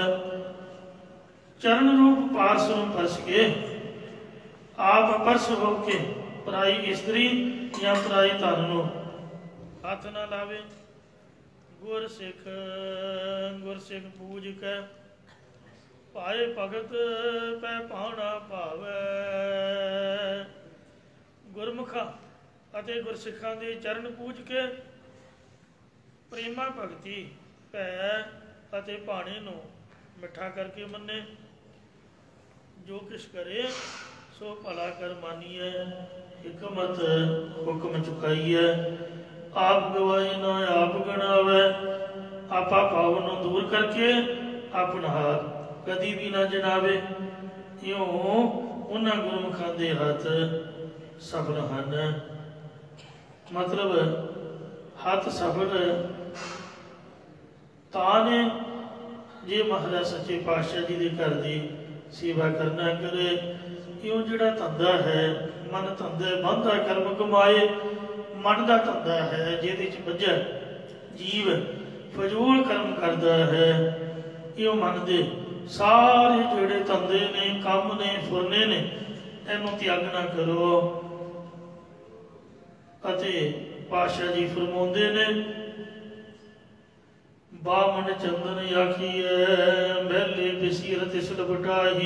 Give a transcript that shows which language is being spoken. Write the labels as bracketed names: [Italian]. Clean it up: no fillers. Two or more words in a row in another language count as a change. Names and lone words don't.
[Punjabi] ਚਰਣ ਰੂਪ ਪਾਰਸ ਨੂੰ ਪਰਸ ਕੇ ਆਪ ਅਪਰਸ ਹੋਕੇ ਪਰਾਈ ਇਸਤ੍ਰੀ ਯਾ ਪਰਾਈ ਧਨ ਨੂੰ ਹੱਥ ਨ ਲਾਵੇ। ਗੁਰ ਸਿਖ ਪੂਜ ਕੇ ਪਾਏ ਭਗਤ ਪੈ ਪਾਉਣਾ ਭਾਵੈ। गुरमुखा ਅਤੇ ਗੁਰਸਿੱਖਾਂ ਦੇ ਚਰਨ ਪੂਜ ਕੇ ਪ੍ਰੇਮਾ ਭਗਤੀ ਭੈ ਅਤੇ ਭਾਣੇ ਨੂੰ ਮਿੱਠਾ ਕਰਕੇ ਮੰਨੇ। ਜੋ ਕਿਛ ਕਰੇ ਸੋ ਭਲਾ ਕਰ ਮਾਨੀਐ। ਹਿਕਮਤ ਹੁਕਮ ਚੁਕਾਈਏ। ਆਪ ਗਵਾਏ ਨਾ ਆਪ ਗਣਾਵੇ। ਆਪਾ ਭਾਵ ਨੂੰ ਦੂਰ ਕਰਕੇ ਅਪਣਾ ਹਾਥ ਕਦੀ ਭੀ ਨਾ ਜਣਾਵੇ। ਇਉਂ ਉਨ੍ਹਾਂ ਗੁਰਮੁਖਾਂ ਦੇ ਹੱਥ ਸਫਲ ਹਨ। ਮਤਲਬ ਹੱਥ ਸਫਲ ਤਾਂ ਨੇ ਜੇ ਮਹਾਰਾਜ ਸੱਚੇ ਪਾਤਸ਼ਾਹ ਜੀ ਦੇ ਘਰ ਦੀ ਸੇਵਾ ਕਰਨਾ ਕਰੇ। ਇਉਂ ਜਿਹੜਾ ਧੰਧਾ ਹੈ ਮਨ ਧੰਧਾ ਮਨ ਕਾ ਕਰਮ ਕਮਾਏ। ਮਨ ਕਾ ਧੰਧਾ ਹੈ ਜਿਹਦੇ ਚ ਬੱਝਾ ਜੀਵ ਫਜ਼ੂਲ ਕਰਮ ਕਰਤਾ ਹੈ। ਇਉਂ ਮਨ ਦੇ ਸਾਰੇ ਜਿਹੜੇ ਧੰਧੇ ਨੇ ਕਾਮ ਨੇ ਫੁਰਨੇ ਨੇ ਇਹਨੂੰ ਤਿਆਗਣਾ ਕਰੋ। ਅਤੇ ਪਾਤਸ਼ਾਹ ਜੀ ਫਰਮਾਉਂਦੇ ਨੇ ਬਾਮਨ ਚੰਦਨ ਆਖੀਐ ਮਹਲੇ ਬਿਸੀਰ ਤਿਸ ਲਪਟਾਹੀ।